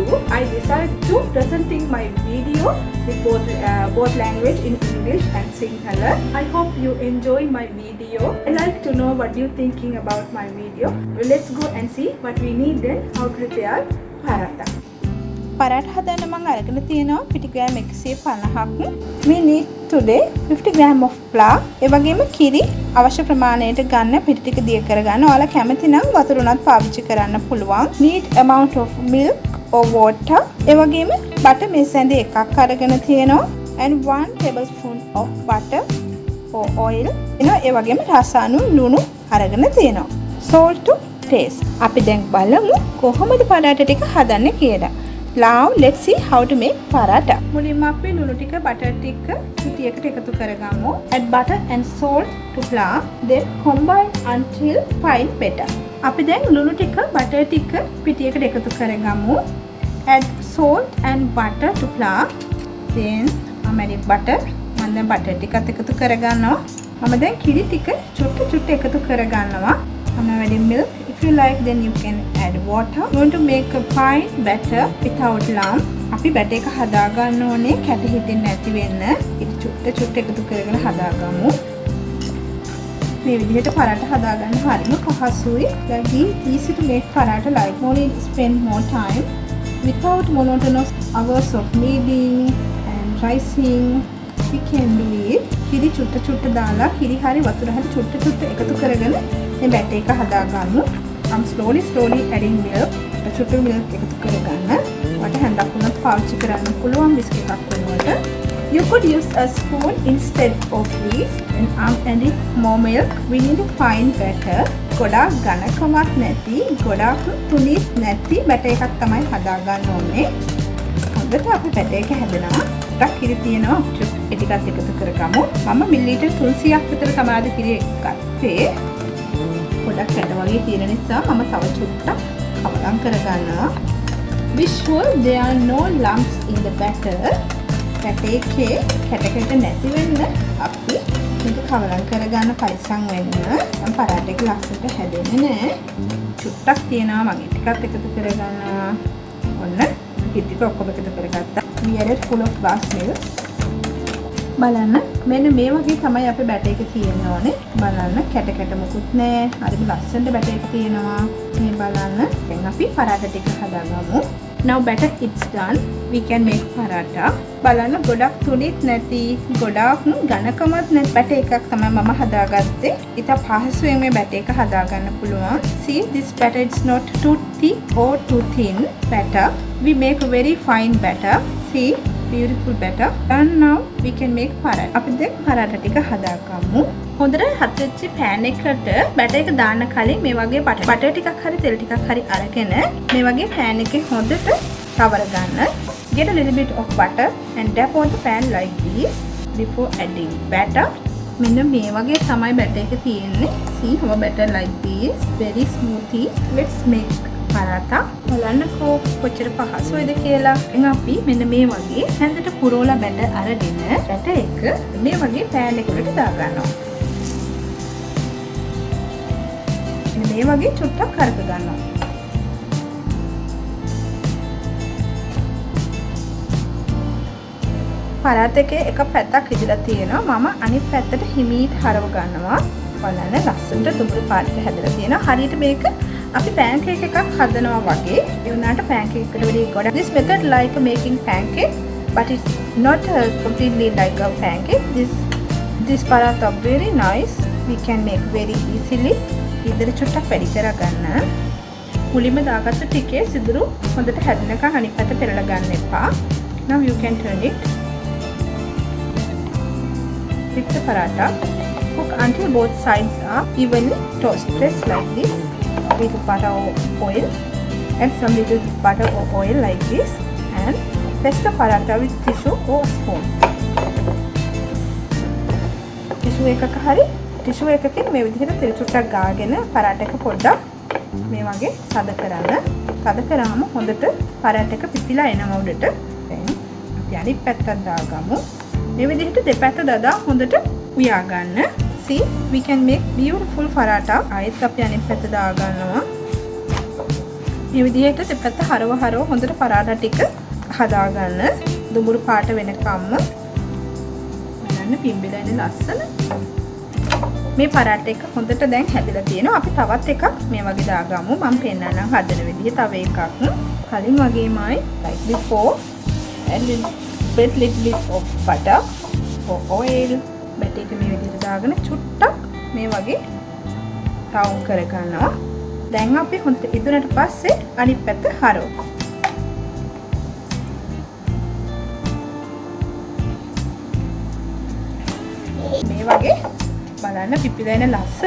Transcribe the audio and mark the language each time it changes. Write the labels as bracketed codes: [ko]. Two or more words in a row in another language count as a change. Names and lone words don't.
[en] I decided to presenting my video with both language in English and Sinhala. I hope you enjoy my video. I like to know what you thinking about my video. Well, let's go and see what we need then. How to prepare paratha. [si] Paratha හදන්න මම අරගෙන තියෙනවා පිටි ග්‍රෑම් 150ක්. [en] We need today 50 gram of flour. [si] ඒ වගේම කිරි අවශ්‍ය ප්‍රමාණයට ගන්න පිටි ටික දිය කරගන්න. ඔයාලා කැමති නම් වතුර උනත් පාවිච්චි කරන්න පුළුවන්. [en] Need amount of milk or water. [si] ඒ වගේම butter මේ සැඳ එකක් අරගෙන තියෙනවා. [en] And 1 tablespoon of butter or oil. [si] ඒ වගේම රස අණු ලුණු අරගෙන තියෙනවා. [en] Salt to taste. [si] අපි දැන් බලමු කොහොමද පරාට ටික හදන්නේ කියලා. [en] Now let's see how to make paratha. [si] මුලින්ම අපි ලුණු ටික butter ටික පිටියකට එකතු කරගමු. [en] Add butter and salt to flour. Then combine until fine batter. [si] අපි දැන් ලුණු ටික butter ටික පිටියකට එකතු කරගමු. [en] Add salt and butter to flour. Then I'm adding butter. [si] මම දැන් butter ටිකත් එකතු කරගන්නවා. මම දැන් කිරි ටික චුට්ට එකතු කරගන්නවා. [en] I'm adding milk. If you like, then you can add water. You want to make a fine batter without lump. [si] අපි batter එක හදා ගන්න ඕනේ කැට හිටින්න නැති වෙන්න. ඒක චුට්ට එකතු කරගෙන හදාගමු. මේ විදිහට පරාට හදා ගන්න හරිම පහසුයි. [en] Like easy to make paratha, like only spend more time without monotonous hours of kneading and rising. We can do it. [si] කිරි චුට්ට දාලා කිරි හරි වතුර හරි චුට්ට එකතු කරගෙන මේ batter එක හදා ගමු. [en] I'm slowly adding milk. [si] චුට්ට milk එකතු කරගන්න. ඔයාලට හැන්දක් උනත් පාවිච්චි කරන්න පුළුවන් බිස්කට් එකක් වෙනුවට. [en] You could use a spoon instead of this. And I'm adding more milk. We need a fine batter. [si] ගොඩාක් ඝනකමක් නැති, ගොඩාක් තුනීත් නැති batter එකක් තමයි හදා ගන්න ඕනේ. හොඳට අපි batter එක හැදෙනවා. ටිකක් කිරි තියෙනවා. ඒ ටිකත් එකතු කරගමු. මම මිලිලීටර් 300ක් විතර තමයි අද කිරි ගත්තේ. ගොඩක් කැට වගේ තියෙන නිසා මම තව චුට්ටක් කවලම් කරගන්නවා. [en] Be sure there are no lumps in the batter. [si] batter එකේ කැට නැති වෙන්න අපි මේක කවලම් කරගන්න පරිස්සම් වෙන්න. මම පරාට එක ලස්සනට හැදෙන්නේ නැහැ. චුට්ටක් තියෙනවා මම ටිකත් එකතු කරගන්නවා. ඔන්න ටික ඔක්කොම එකතු කරගත්තා. [en] We added full of glass milk. [si] බලන්න මෙන්න මේ වගේ තමයි අපේ batter එක තියෙන්න ඕනේ. බලන්න කැට මොකුත් නැහැ. හරිම ලස්සනට batter එක තියෙනවා. මේ බලන්න. දැන් අපි පරාට ටික හදාගමු. [en] Now batter it's done. We can make paratha. [si] බලන්න ගොඩක් තුනිත් නැති ගොඩක් ඝනකමත් නැති බැටර් එකක් තමයි මම හදාගත්තේ. ඉත පහසුවෙන් මේ බැටර් එක හදාගන්න පුළුවන්. [en] See, this batter is not too thick or too thin batter. We make a very fine batter. See, beautiful batter. And now we can make paratha. [si] අපි දැන් paratha ටික හදාගමු. හොඳට හත් වෙච්ච pan එකට බැටර් එක දාන්න කලින් මේ වගේ බටර් ටිකක් හරි තෙල් ටිකක් හරි අරගෙන මේ වගේ pan එකේ හොඳට cover ගන්න. [en] Get a little bit of butter and dab on the pan like this before adding batter. [si] මෙන්න මේ වගේ තමයි බැටර් එක තියෙන්නේ. [en] See how batter like this, very smoothy. Let's make paratha. [si] බලන්නකෝ කොච්චර පහසුයිද කියලා. එහෙනම් අපි මෙන්න මේ වගේ හැන්දට පුරවලා බැටර් අරගෙන බැටර් එක මේ වගේ pan එකකට දා ගන්නවා. මේ වගේ චුට්ටක් කරක ගන්නවා. පරාත එකේ එක පැත්තක් ඉදලා තියෙනවා. මම අනිත් පැත්තට හිමීට හරව ගන්නවා. බලන්න ලස්සනට දුඹුරු පාටට හැදලා තියෙනවා. හරියට මේක අපි pancake එකක් හදනවා වගේ. ඒ වුණාට pancake එකට වඩා ගොඩක් [en] this method like making pancake but it's not completely like a pancake. This paratha very nice. We can make very easily. [si] ඉදිරි චුට්ටක් වැඩි කර ගන්න. මුලින්ම දාගත්ත ටිකේ සිදුරු හොඳට හැදෙනකන් අනිත් පැත්ත පෙරලා ගන්න එපා. [en] Now you can turn it. Flip the paratha. Cook until both sides are evenly toasted. Press like this with butter or oil. Add some little butter or oil like this and press the paratha with tissue or spoon. [si] Tissue එකක හරි ටිෂු එකකින් මේ විදිහට තෙල් චුට්ටක් ගාගෙන පරාට එක පොඩ්ඩක් මේ වගේ තද කරන්න. තද කරාම හොඳට පරාට එක පිපිලා එනවා උඩට. දැන් අපි අනිත් පැත්තට දාගමු. මේ විදිහට දෙපැත්ත දදා හොඳට උයා ගන්න. [en] See, we can make beautiful paratha. [si] ආයෙත් අපි අනිත් පැත්ත දා ගන්නවා. මේ විදිහට දෙපැත්ත හරව හොඳට පරාට ටික හදා ගන්න. දුඹුරු පාට වෙනකම්ම බලන්න පිම්බිලා ඉන්නේ ලස්සන. මේ පරාට එක හොඳට දැන් හැදිලා තියෙනවා. අපි තවත් එකක් මේ වගේ දාගමු. මම පෙන්නන්නම් හදන විදිහ තව එකක්. කලින් වගේමයි [en] like before and with little bit of butter or oil. [si] බැටර් එක මේ විදිහට දාගෙන චුට්ටක් මේ වගේ රවුන්ඩ් කර ගන්නවා. දැන් අපි හොඳට ඉදුණට පස්සේ අනිත් පැත්ත හරවමු. මේ වගේ බලන්න පිපිලා එන ලස්සන.